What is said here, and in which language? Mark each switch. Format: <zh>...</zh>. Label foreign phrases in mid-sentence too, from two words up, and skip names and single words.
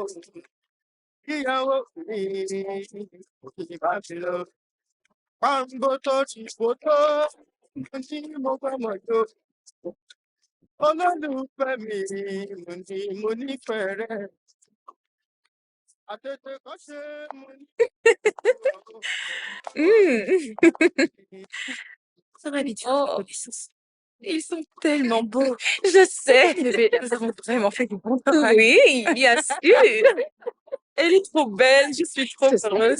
<yo>Ìyàwó mi, bá mi lọ. Pàǹgó tó ti fò tó, mo ní mo fẹ́ mọ̀ tó. Olólùfẹ́ mi, mo nífẹ̀ẹ́ rẹ. Àtètè kọ́ ṣe mo ní.</yo> <fr>Ravi de faire ta connaissance. Ils sont tellement beaux. Je sais. Bébé, nous avons vraiment fait du bon travail. Oui, bien sûr. Elle est trop belle, je suis trop heureuse.</fr>